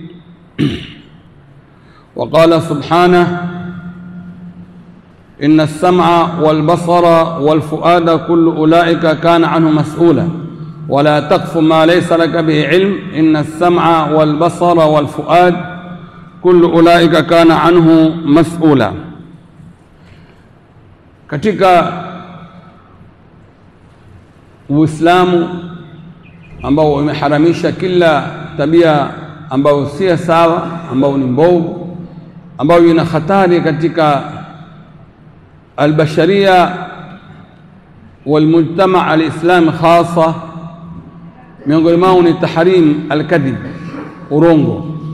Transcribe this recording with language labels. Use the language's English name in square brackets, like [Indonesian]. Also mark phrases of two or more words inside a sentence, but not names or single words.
[Arabic] وقال سبحانه: إن السمع والبصر والفؤاد كل أولئك كان عنه مسؤولا ولا تقف ما ليس لك به علم إن السمع والبصر والفؤاد كل أولئك كان عنه مسؤولا. [Swahili] Katika Uislamu ambao umeharamisha kila tabia ambayo si sawa, ambayo ni mbovu, ambayo ina hatari katika [Arabic] البشرية والمجتمع الإسلامي خاصة, [Swahili] miongoni mwao ni [Arabic] تحريم الكذب, [Swahili] urongo,